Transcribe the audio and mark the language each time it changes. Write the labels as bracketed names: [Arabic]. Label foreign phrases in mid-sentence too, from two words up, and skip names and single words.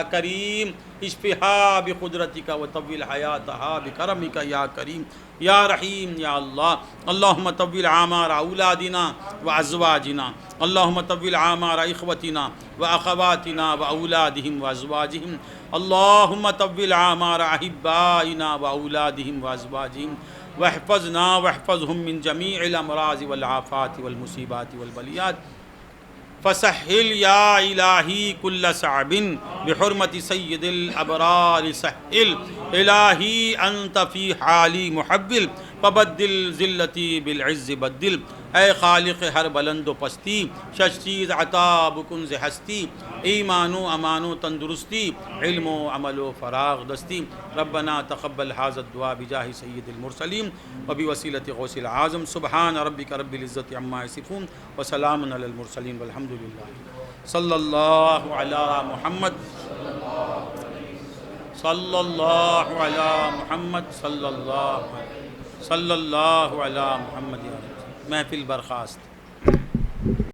[Arabic] كريم اشفها بقدرتك وطول حياتها بكرمك يا كريم يا رحيم يا الله، اللهم طول اعمار اولادنا وازواجنا، اللهم طول اعمار اخوتنا واخواتنا واولادهم وازواجهم، اللهم طول اعمار احبائنا واولادهم وازواجهم، واحفظنا واحفظهم من جميع الامراض والآفات والمصيبات والبليات، فسهل يا إلهي كل صعب بحرمة سيد الأبرار، سهل إلهي أنت في حالي محبل، فبدل ذلتي بالعز بدل، اے [Persian] خالق ہر بلند و پستی، شش چیز عطا بکن ز ہستی، ایمان و امان و تندرستی، علم و عمل و فراغ دستی، [Arabic] ربنا تقبل هذا الدعاء بجاہ سید المرسلین وبوسیلۃ غوث العظم، سبحان ربک رب العزۃ عما یصفون وسلام علی المرسلین والحمد للہ، صلی اللہ علی محمد، صلی اللہ علی محمد، صلی اللہ علی محمد، [Urdu] محفل برخاست۔